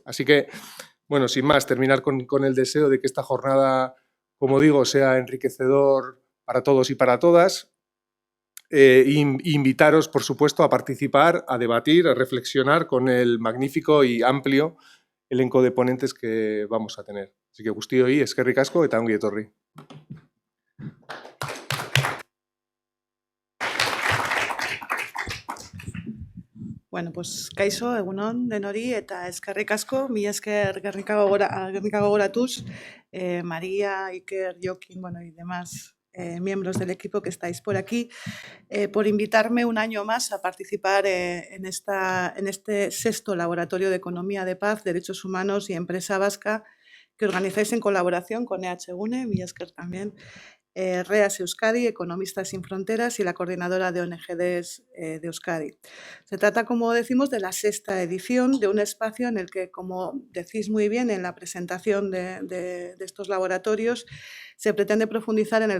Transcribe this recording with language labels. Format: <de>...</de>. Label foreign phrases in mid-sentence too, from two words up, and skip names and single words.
<es>Así que, bueno, sin más, terminar con el deseo de que esta jornada, como digo, sea enriquecedor para todos y para todas. Invitaros, por supuesto, a participar, a debatir, a reflexionar con el magnífico y amplio elenco de ponentes que vamos a tener. Así que</es> <eu>guzti hori, eskerrik asko eta ongi etorri. Bueno, pues kaixo, egunon denori eta eskerrik asko, mila esker Gernika Gogoratuz, María, Iker, Jokin, bueno,</eu> <es>y demás miembros del equipo que estáis por aquí, por invitarme un año más a participar en este sexto Laboratorio de Economía de Paz, Derechos Humanos y Empresa Vasca que organizáis en colaboración con HUgune,</es> <eu>mila esker</eu> <es>también, REAS Euskadi, Economistas Sin Fronteras y la Coordinadora de ONGDs de Euskadi. Se trata, como decimos, de la sexta edición de un espacio en el que, como decís muy bien en la presentación de estos laboratorios, se pretende profundizar en el</es>